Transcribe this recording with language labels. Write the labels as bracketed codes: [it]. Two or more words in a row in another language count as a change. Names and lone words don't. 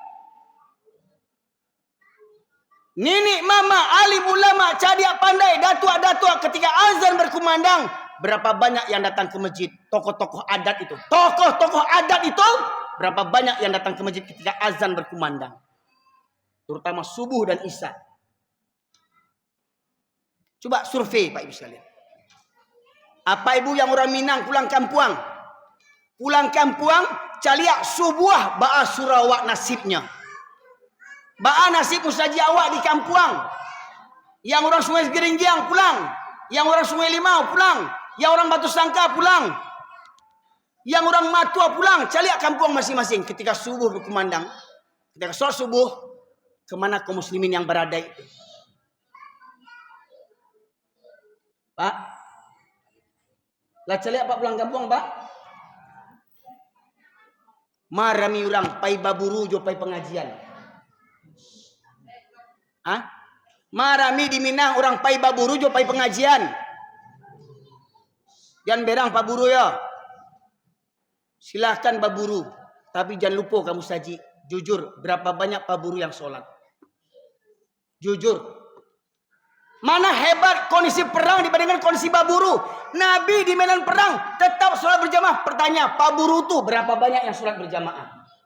[id] Nenek, mama, alim ulama, [min] cadia pandai, datua-datua [id] ketika azan berkumandang, berapa banyak yang datang ke masjid? Tokoh-tokoh adat itu. Tokoh-tokoh adat itu berapa banyak yang datang ke masjid ketika azan berkumandang? Terutama subuh dan isya. Coba survei Pak Ibu sekalian. Apa ibu yang orang Minang pulang kampung? [min] Pulang kampung, caliak subuh ba'a surawak nasibnya. Ba'a nasib musaji awak di kampung. [id] Yang orang Sungai Geringgiang pulang. Yang orang Sungai Limau pulang. Yang orang Batu Sangka pulang. Yang orang Matua pulang. Caliak kampung masing-masing. Ketika subuh berkumandang. Ketika sholat subuh. Kemana kaum muslimin yang berada itu? Pak? [min] Lah caliak Pak pulang kampung Pak? Marami orang pai baburu jo pai pengajian. Marami di Minang orang pai baburu jo pai pengajian. [id] Jangan berang Pak Buru ya. Silahkan baburu. Tapi jangan lupa kamu saji. Jujur, berapa banyak Pak Buru yang sholat? Jujur. Mana hebat kondisi perang dibandingkan kondisi baburu? Nabi di medan perang tetap sholat berjamaah. Pertanyaan, Pak Buru tuh berapa banyak yang sholat berjamaah?